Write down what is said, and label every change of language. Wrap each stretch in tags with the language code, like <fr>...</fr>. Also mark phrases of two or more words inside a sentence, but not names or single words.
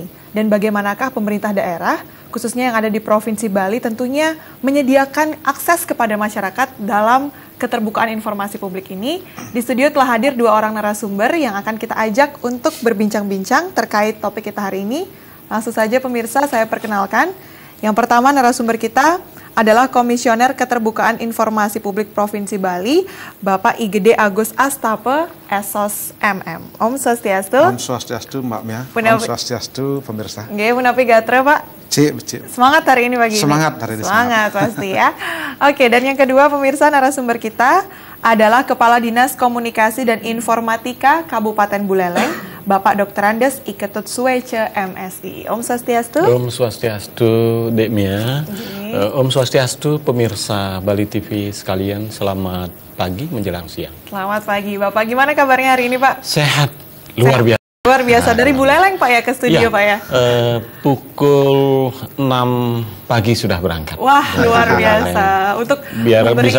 <id>Dan bagaimanakah pemerintah daerah, khususnya yang ada di Provinsi Bali, tentunya menyediakan akses kepada masyarakat dalam keterbukaan informasi publik ini. Di studio telah hadir dua orang narasumber yang akan kita ajak untuk berbincang-bincang terkait topik kita hari ini. Langsung saja pemirsa, saya perkenalkan. Yang pertama narasumber kita adalah Komisioner Keterbukaan Informasi Publik Provinsi Bali, Bapak Igede Agus Astape, Esos MM.</id> <ban>Om Swastiastu. Om Swastiastu, Mbak Mia. Om Swastiastu, pemirsa. Nggih, punapi gatra, Pak. Cik.</ban> <id>Semangat hari ini pagi ini. Semangat hari ini. Semangat pasti ya. Oke, dan yang kedua pemirsa narasumber kita adalah Kepala Dinas Komunikasi dan Informatika Kabupaten Buleleng, Bapak Dr. Andes Iketut Suwece MSI.</id> <ban>Om Swastiastu. Om Swastiastu, Dek Mia. Om Swastiastu,</ban> <id>pemirsa Bali TV sekalian. Selamat pagi menjelang siang. Selamat pagi, Bapak. Gimana kabarnya hari ini, Pak? Sehat, luar biasa. Luar biasa. Dari Buleleng, Pak ya, ke studio, Ya, Pak ya? Pukul 6 pagi sudah berangkat. Wah, luar biasa. Untuk biar bisa</id>